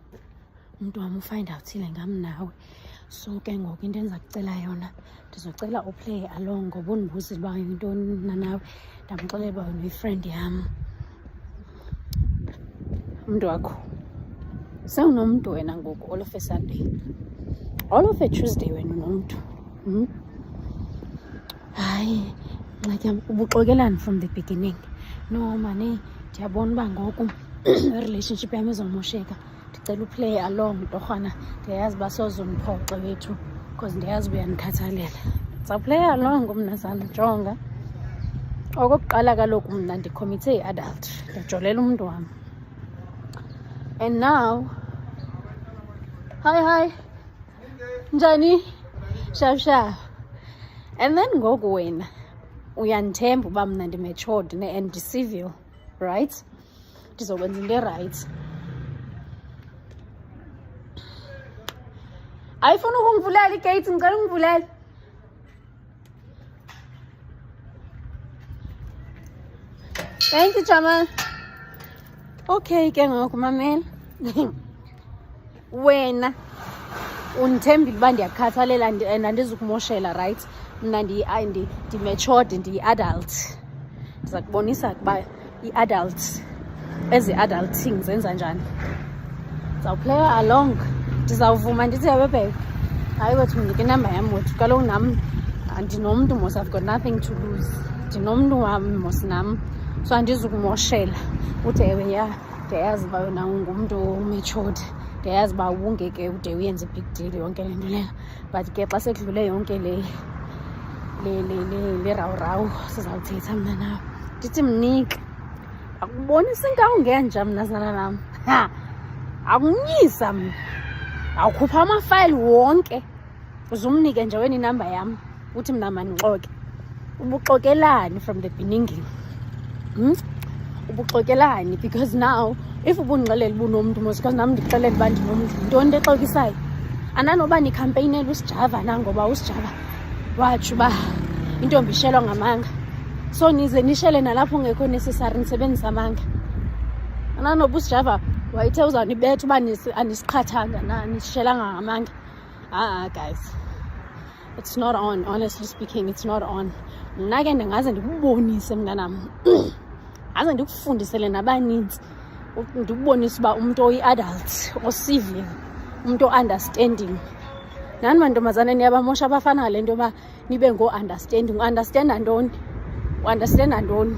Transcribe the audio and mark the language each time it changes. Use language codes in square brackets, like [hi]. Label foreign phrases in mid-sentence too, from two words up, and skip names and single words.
[xh] Ngam nawe. So ke ngoku into endiza kucela yona, ndizocela [en] uplay along [xh] ngoba undibuzile uba yintoni na nawe. Ndamxelela uba uyi-friend yam. Umntu wakho. Sewunomntu wena ngoku [en] all of a Sunday. All of a Tuesday [xh] wena unomntu. Hayi, ngxaki yam ubuxokelani [en] from the beginning. [xh] No mani, ndiyabona uba ngoku i-relationship yam izomosheka. Ndicela [en] uplay along [xh] torhwana. Ndiyayazi uba sozundiphoxe wethu because ndiyazi uyandikhathalela. [en] Ndizawuplay along [xh] mnazana, jonga. Okokuqala kaloku mna ndikhomithe i-adult. Ndiyajolela umntu wam. [en] And now, hi. [xh] Njani? Shaf. And then ngoku wena uyandithemba uba mna ndi-matured and ndi-civil, right? Ndizokwenza into right. Ayifuna ukungivulela igate, ngicela ungivulele. [en] Thank you, Jamal. [xh] Okay, ke ngoku mamela. Wena undithembile uba ndiyakhathalela and andizukumoshela, right? Mna ndi-matured, ndiyi-adult. Ndiza kubonisa ukuba i-adult, [en] ezi-adult things [xh] zenza njani. [en] Ndizawuplaya along. [xh] Ndizawuvuma ndithi bebe. Hayi wethu mnike inamba yam wethu. Kaloku nam andinomntu mos, [en] I've got nothing to lose. [xh] Ndinomntu wam mos nam. So andizukumoshela. Uthi ewe ya, ndiyayazi uba wena ungumntu matured. Ndiyayazi uba ubungeke ude uyenze [en] big deal [xh] yonke le nto leyo. But ke xa sekudlule yonke le rawu sizawuthetha mna nawe. Ndithi mnike. Akubonisa inkawu ngenja mnazana nam. Akunyisa mna. Awukhupha amafayili wonke. Uzumnike nje wena inamba yam. Uthi mna mandixoke. Ubuxokelani [en] from the beginning? [xh] Ubuxokelani? [en] Because now if [xh] ubundixelela ubunomntu mos, because nam ndikuxelela uba ndinomntu, yintoni into exokisayo? Andanoba nikhampeynela uSijava na, ngoba uSijava watsho uba intombi ishelwa ngamanga. So nize nishele nalapho ungekho necessary nisebenzisa amanga. Andanoba uSijava wayithe uzawunibetha uba anisiqhathanga na, nisishelanga ngamanga. [en] Guys, it's not on. Honestly speaking, it's not on. [xh] Mna ke ndingaze ndikubonise mntanam. Aze ndikufundisele nabaninzi. Ndikubonisa uba umntu oyi-adult, o-civil, umntu o-understanding. Nani mantombazane niyabamosha abafana ngale nto yoba nibe ngo-understanding. Understanda ntoni?